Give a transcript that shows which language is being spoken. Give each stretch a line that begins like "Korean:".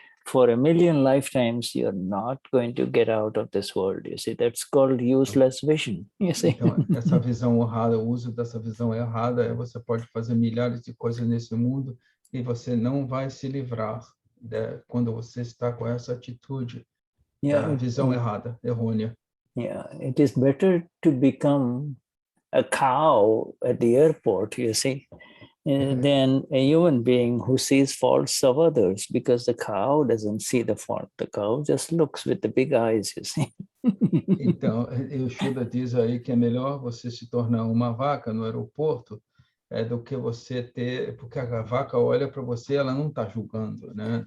English: For a million lifetimes, you're not going to get out of this world. You see, that's called useless vision. You see.
Portuguese: Então, essa visão errada, o uso dessa visão errada, você pode fazer milhares de coisas nesse mundo e você não vai se livrar quando você está com essa atitude, da visão errada, errônea.
English: Yeah, it is better to become a cow at the airport, you see, than a human being who sees faults of others, because the cow doesn't see the fault. The cow just looks with the big eyes, you see.
Portuguese: Então, o Shuddha diz aí que é melhor você se tornar uma vaca no aeroporto do que você porque a vaca olha para você, ela não está julgando, né?